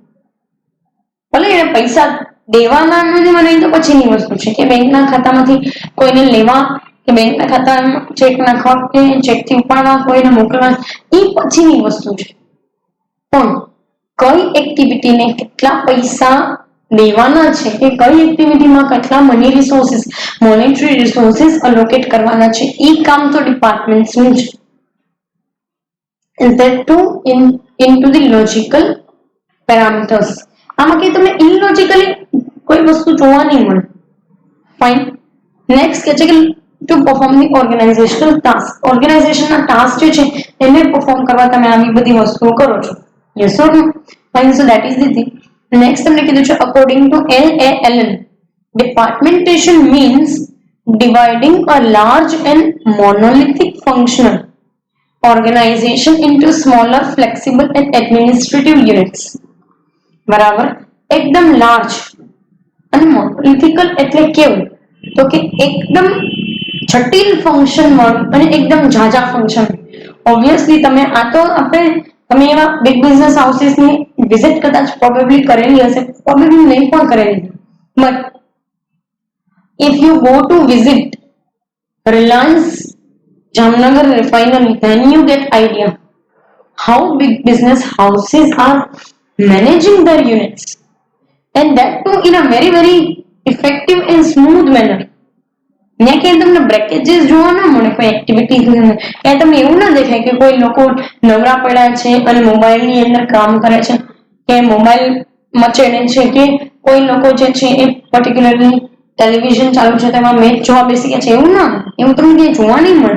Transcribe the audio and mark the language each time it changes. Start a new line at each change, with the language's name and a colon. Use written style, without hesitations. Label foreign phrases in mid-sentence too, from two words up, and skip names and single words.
Gujarati: ભલે એને પૈસા દેવાના નથી, મને તો પછીની વસ્તુ છે કે બેંકના ખાતામાંથી કોઈને લેવા કે બેંકના ખાતામાં ચેક નાખવા કે ચેકથી ઉપાડવા, કોઈને મોકલવા, એ પછીની વસ્તુ છે. પણ કઈ એક્ટિવિટીને કેટલા પૈસા દેવાના છે કે કઈ એક્ટિવિટીમાં કેટલા
English: money resources, monetary resources
Gujarati: અલોકેટ કરવાના છે, એ કામ તો ડિપાર્ટમેન્ટ્સનું છે.
English: that too into the logical parameters.
Gujarati: આમાં કે તમને ઇલોજિકલી કોઈ વસ્તુ જોવા નહીં મળે. ફાઇન.
English: next
Gujarati: કે છે કે
English: to perform the organizational task.
Gujarati: ઓર્ગેનાઇઝેશનના ટાસ્ક જે છે એને પરફોર્મ કરવા તમે આવી બધી વસ્તુઓ કરો છો.
English: Yes or no? Fine. So that is the thing. Next
Gujarati: તમને કીધું છે
English: according to LALN, departmentation means dividing a large and monolithic functional organization into smaller, flexible and administrative units.
Gujarati: બરાબર. એકદમ લાર્જ અને મોનોલિથિકલ એટલે કેવું તો કે એકદમ જટિલ ફંક્શન વાળું અને એકદમ ઝાઝા ફંક્શન. ઓબ્વિયસલી તમે આ તો આપણે તમે એવા
English: big business houses
Gujarati: ની વિઝિટ કદાચ પ્રોબેબલી કરેલી હશે, પ્રોબેબલી નહીં પણ કરેલી,
English: but if you go to visit Reliance Jamnagar refinery, then you get idea how big business houses are managing their units, and that too in a very effective and smooth manner.
Gujarati: ત્યાં ક્યાંય તમને બ્રેકેજીસ જોવા ના મળે કોઈ એક્ટિવિટી, ત્યાં તમને એવું ના દેખાય કે કોઈ લોકો નવરા પડ્યા છે અને મોબાઈલની અંદર કામ કરે છે કે મોબાઈલ મચેડે છે કે કોઈ લોકો જે છે એ પર્ટિક્યુલરલી ટેલિવિઝન ચાલુ છે તેમાં મેચ જોવા બેસી ગયા છે, એવું ના, એવું તમને ક્યાંય જોવા નહીં મળે.